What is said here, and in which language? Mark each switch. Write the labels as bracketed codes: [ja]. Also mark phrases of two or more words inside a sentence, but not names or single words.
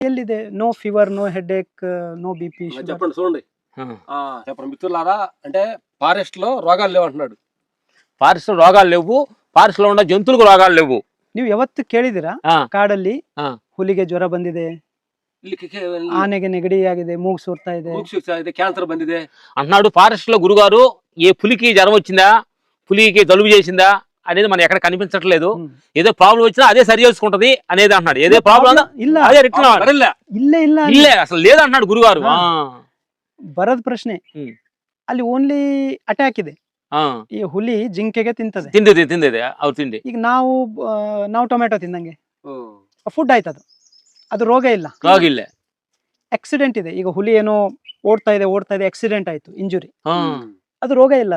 [en] ఎల్లిదే no fever no headache no BP [te] చెప్పండి చూడండి చెప్పండి మిత్రులారా అంటే ఫారెస్ట్ లో రోగాలు లేవు అంటున్నాడు. ఫారెస్ట్ లో రోగాలు లేవు, ఫారెస్ట్ లో ఉన్న జంతువులకు రోగాలు లేవు. [kn] ನೀವು ಯಾವತ್ತು ಕೇಳಿದಿರಾ ಕಾಡಲ್ಲಿ ಹುಲಿಗೆ ಜ್ವರ ಬಂದಿದೆ, ಆನೆಗೆ ನೆಗಡಿ ಆಗಿದೆ, ಮೂಗು ಸೋರ್ತಾ ಇದೆ, ಕ್ಯಾನ್ಸರ್ ಬಂದಿದೆ [te] అంటున్నాడు. ఫారెస్ట్ లో గురుగారు ఏ పులికి జ్వరం వచ్చిందా, పులికి జలుబు చేసిందా అనేది మనం ఎక్కడ కనిపించట్లేదు. ఏదో ప్రాబ్లం వచ్చినా అదే సరి చేసుకుంటది అనేది అంటున్నాడు. ఏదో ప్రాబ్లం ఇల్లే అసలు లేదంటున్నాడు గురుగారు. [kn] ಬರದ ಪ್ರಶ್ನೆ ಅಲ್ಲಿ [en] only attack [kn] ಇದೆ. ಈ ಹುಲಿ ಜಿಂಕೆಗೆ ತಿಂತದೆ, ತಿಂದಿದೆ ಅವ್ರು ತಿಂಡಿ. ಈಗ ನಾವು ಟೊಮೆಟೊ ತಿಂದಂಗೆ ಫುಡ್ ಆಯ್ತು, ಅದು ರೋಗ ಇಲ್ಲ. ಆಕ್ಸಿಡೆಂಟ್ ಇದೆ, ಈಗ ಹುಲಿ ಏನೋ ಓಡ್ತಾ ಇದೆ ಆಕ್ಸಿಡೆಂಟ್ ಆಯ್ತು, ಇಂಜುರಿ, ಅದು ರೋಗ ಇಲ್ಲ.